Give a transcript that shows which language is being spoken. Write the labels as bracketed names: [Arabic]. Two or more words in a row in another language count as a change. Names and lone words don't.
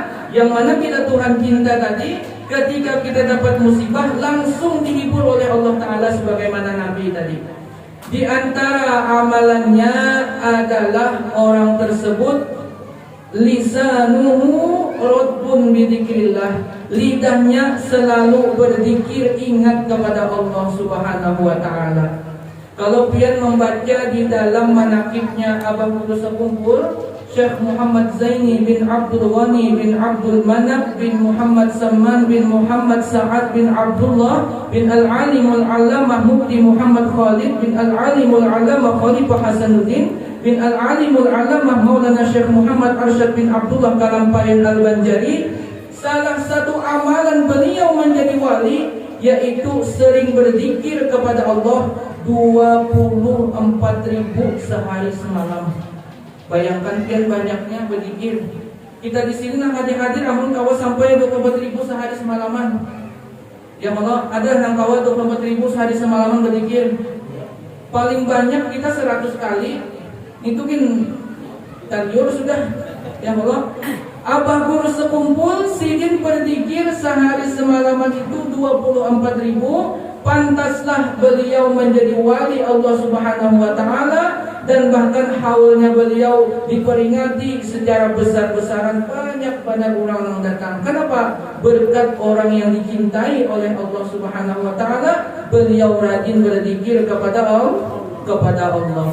[Indonesian] Yang mana kita Tuhan cinta tadi, ketika kita dapat musibah langsung dihibur oleh Allah Ta'ala sebagaimana Nabi tadi. Di antara amalannya adalah orang tersebut [Arabic] lisanuhu radbun bidzikrillah. [Indonesian] Lidahnya selalu berzikir ingat kepada Allah [Arabic] Subhanahu wa Ta'ala. [Indonesian] Kalau pian membaca di dalam manakibnya Abah Kudus Sekumpul, Syekh Muhammad Zaini bin Abdul Ghani bin Abdul Manab bin Muhammad Samman bin Muhammad Sa'ad bin Abdullah bin Al-Alimul Allamah Mufti Muhammad Khalid bin Al-Alimul Allamah Khalifah Hasanuddin bin Al-Alimul Allamah Maulana Syekh Muhammad Arsyad bin Abdullah Kalampayan Al-Banjari. Salah satu amalan beliau menjadi wali yaitu sering berzikir kepada Allah 24.000 sehari semalam. Bayangkan kian banyaknya berzikir. [Banjar] Kita di sini nang hadir amun kawa sampai 24.000 sehari semalaman. [Arabic] Ya Allah, [Banjar] ada nang kawa 24.000 sehari semalaman berzikir. Paling banyak kita 100 kali. Itu kan tadiur sudah. [Arabic] Ya Allah, [Banjar] Abah Guru Sekumpul sidin berzikir sehari semalaman itu 24.000. [Indonesian] Pantaslah beliau menjadi wali Allah [Arabic] Subhanahu wa Ta'ala. [Indonesian] Dan bahkan haulnya beliau diperingati secara besar-besaran. Banyak orang yang datang. Kenapa? Berkat orang yang dicintai oleh Allah [Arabic] Subhanahu wa Ta'ala, [Indonesian] beliau rajin berzikir kepada Allah.